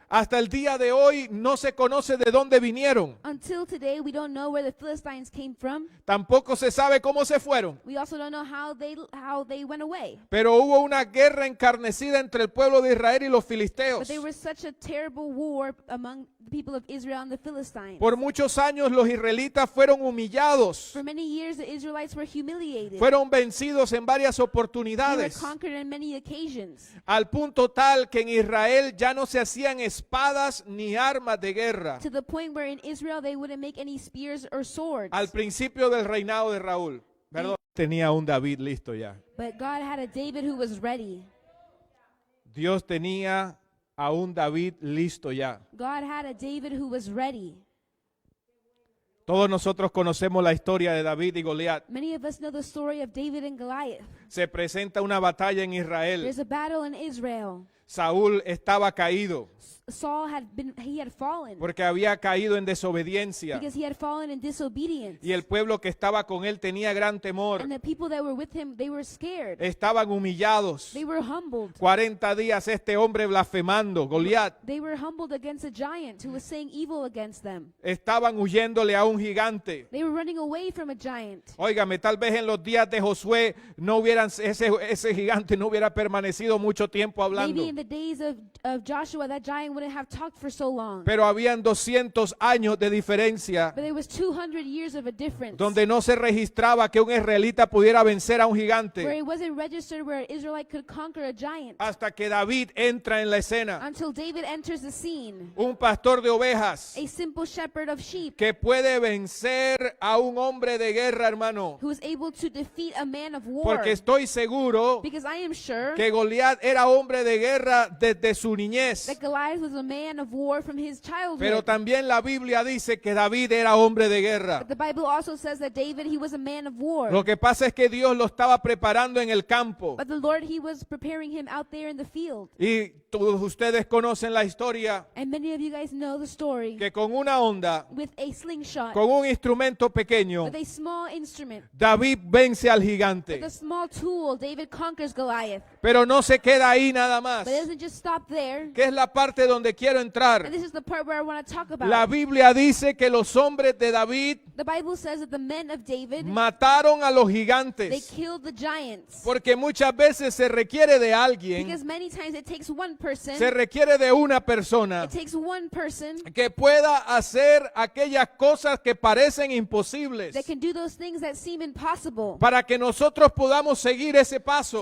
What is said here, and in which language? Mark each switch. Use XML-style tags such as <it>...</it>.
<es>Hasta el día de hoy no se conoce de dónde vinieron.</es> <en>Until today, we don't know where the Philistines came from.</en> <es>Tampoco se sabe cómo se fueron.</es> <en>We also don't know how they went away.</en> <es>Pero hubo una guerra encarnecida entre el pueblo de Israel y los</es> <en>But</en> <es>filisteos.</es> <en>there was such a terrible war among the people of Israel and the Philistines.</en> <es>Por muchos años los israelitas fueron humillados.</es> <en>For many years, the Israelites were humiliated.</en> <es>Fueron vencidos en varias</es> <en>They were</en> <es>oportunidades.</es> <en>conquered on many occasions.</en> <es>Al punto tal que en Israel ya no se hacían espadas ni armas de guerra.</es> <en>To the point where in Israel, they wouldn't make any spears or swords.</en> <es>Al principio del reinado de Raúl. Perdón. Tenía un David listo ya.</es> <en>But God had a David who was ready.</en> <es>Dios tenía a un David listo ya.</es> <en>God had a David who was ready.</en> <es>Todos nosotros conocemos la historia de David y Goliat.</es> <en>Many of us know the story of David and Goliath.</en> <es>Se presenta una batalla en Israel.</es> <en>There's a battle in Israel.</en> <es>Saúl estaba caído</es> <en>Saul had fallen</en> <es>porque había caído en desobediencia</es> <en>because he had fallen in disobedience.</en> <es>y el pueblo que estaba con él tenía gran temor.</es> <en>And the people that were with him, they were scared.</en> <es>Estaban humillados.</es> <en>They were humbled.</en> <es>40 días este hombre blasfemando, Goliat.</es> <en>They were humbled against a giant who was saying evil against them.</en> <es>Estaban huyéndole a un gigante.</es> <en>They were running away from a giant.</en> <es>Óigame, tal vez en los días de Josué no hubieran ese gigante no hubiera permanecido mucho tiempo hablando.</es> <en>Maybe in the days of Joshua, that giant wouldn't have talked for so long.</en> <es>Pero habían 200 años de diferencia</es> <en>But there was 200 years of a difference.</en> <es>donde no se registraba que un israelita pudiera vencer a un</es> <en>Where</en> <es>gigante</es> <en>it wasn't registered where an Israelite could conquer a giant.</en> <es>hasta que David entra en la escena.</es> <en>Until David enters the scene.</en> <es>Un pastor de ovejas</es> <en>A simple shepherd of sheep</en> <es>que puede vencer a un hombre de guerra, hermano.</es> <en>who is able to defeat a man of war.</en> <es>Porque estoy seguro</es> <en>Because I am sure</en> <es>que Goliat era hombre de guerra desde su niñez.</es> <en>that Goliath was a man of war from his childhood.</en> <es>Pero también la Biblia dice que David era hombre de guerra.</es> <en>But the Bible also says that David, he was a man of war.</en> <es>Lo que pasa es que Dios lo estaba preparando en el campo.</es> <en>But the Lord, he was preparing him out there in the field.</en> <es>Y todos ustedes conocen la historia</es> <en>And many of you guys know the story.</en> <es>que con una onda,</es> <en>With a slingshot,</en> <es>con un instrumento pequeño,</es> <en>with a small instrument,</en> <es>David vence al</es> <en>with</en> <es>gigante.</es> <en>a small tool, David conquers Goliath.</en> <es>Pero no se queda ahí nada más.</es> <en>But it doesn't just stop there.</en> <es>Que es la parte donde quiero entrar.</es> <en>And this is the part where I want to talk about.</en> <es>La Biblia dice que los hombres de David</es> <en>The Bible says that the men of David,</en> <es>mataron a los</es> <en>they</en> <es>gigantes.</es> <en>killed the giants.</en> <es>Porque muchas veces se requiere de alguien,</es> <en>Because many times it takes one person,</en> <es>se requiere de una persona</es> <en>it takes one person</en> <es>que pueda hacer aquellas cosas que parecen imposibles</es> <en>that can do those things that seem impossible.</en> <es>para que nosotros podamos seguir ese paso,</es>